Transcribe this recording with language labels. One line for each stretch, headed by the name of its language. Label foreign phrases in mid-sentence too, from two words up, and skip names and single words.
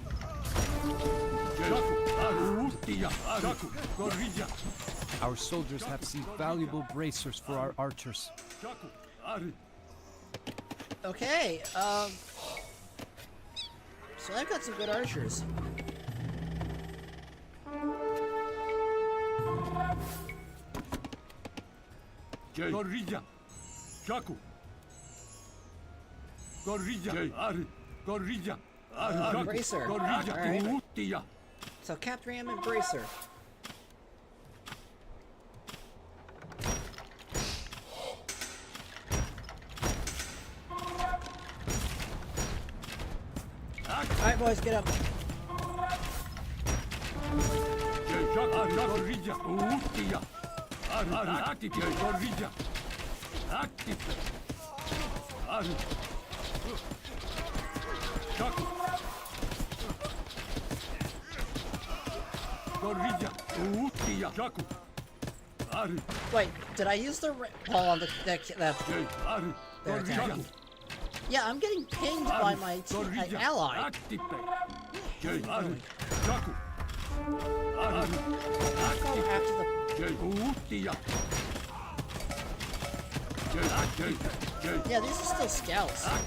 English: Our soldiers have seized valuable bracers for our archers. Okay, so I've got some good archers. Gorilla. Shaku. Gorilla. Ari. Gorilla. Bracer. Gorilla. So capped ram and bracer. Alright boys, get up. Gorilla. Active. Gorilla. Active. Ari. Shaku. Gorilla. Shaku. Ari. Wait, did I use the Paul on the their attack? Yeah, I'm getting pinged by my ally. Active. Ari. Shaku. Ari. Go after the yeah, these are still scouts.